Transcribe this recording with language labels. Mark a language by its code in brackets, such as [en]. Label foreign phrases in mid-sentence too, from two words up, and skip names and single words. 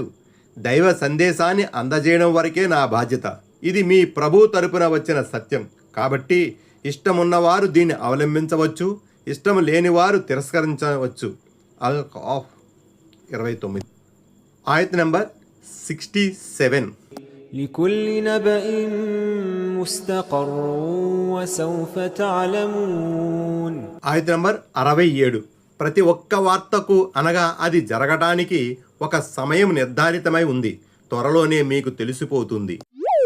[te] దైవ సందేశాన్ని అందజేయడం వరకే నా బాధ్యత. ఇది మీ ప్రభు తరపున వచ్చిన సత్యం. కాబట్టి ఇష్టమున్నవారు దీన్ని అవలంబించవచ్చు, ఇష్టం లేనివారు తిరస్కరించవచ్చు. అల్ ఖాఫ్ 29. ఆయత్ నంబర్ 67. [ar] لكل نبأ مستقر وسوف تعلمون. [te] ఆయత నంబర్ 67. ప్రతి ఒక్క వార్తకు అనగా అది జరగటానికి ఒక సమయం నిర్ధారితమై ఉంది, త్వరలోనే మీకు తెలిసిపోతుంది.